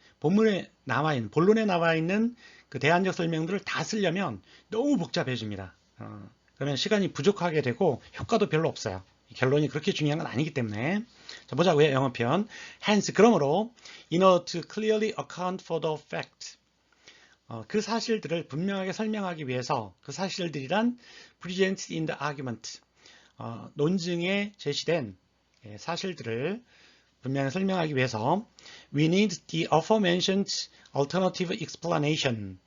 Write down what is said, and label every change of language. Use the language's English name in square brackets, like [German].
[Korean] 본론에 나와 있는 그 대안적 설명들을 다 쓰려면 너무 복잡해집니다. 그러면 시간이 부족하게 되고 효과도 별로 없어요. 결론이 그렇게 중요한 건 아니기 때문에. 자, 보자고요. 영어 표현. [English] Hence, [Korean] 그러므로 [English] in order to clearly account for the fact. [Korean] 그 사실들을 분명하게 설명하기 위해서 그 사실들이란 [English] presented in the argument. [Korean] 논증에 제시된 사실들을 분명히 설명하기 위해서 [English] we need the aforementioned alternative explanation.